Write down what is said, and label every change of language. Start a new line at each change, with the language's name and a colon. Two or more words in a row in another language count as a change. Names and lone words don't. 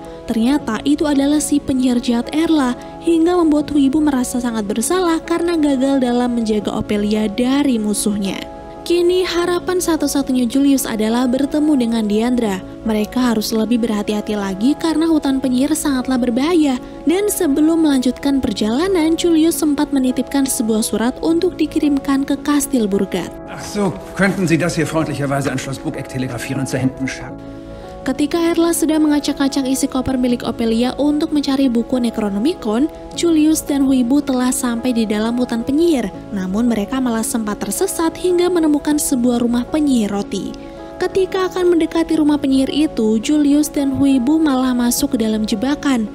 Indonesian: Ternyata itu adalah si penyihir jahat Erla, hingga membuat Huibu merasa sangat bersalah karena gagal dalam menjaga Ophelia dari musuhnya. Kini harapan satu-satunya Julius adalah bertemu dengan Diandra. Mereka harus lebih berhati-hati lagi karena hutan penyihir sangatlah berbahaya. Dan sebelum melanjutkan perjalanan, Julius sempat menitipkan sebuah surat untuk dikirimkan ke Kastil Burgat.
German: Ach so, könnten Sie das hier freundlicherweise an Schloss Burgeck telegrafieren zur Hemdenschaft?
Indonesian: Ketika Erla sedang mengacak-acak isi koper milik Ophelia untuk mencari buku Necronomicon, Julius dan Huibu telah sampai di dalam hutan penyihir. Namun mereka malah sempat tersesat hingga menemukan sebuah rumah penyihir roti. Ketika akan mendekati rumah penyihir itu, Julius dan Huibu malah masuk ke dalam jebakan.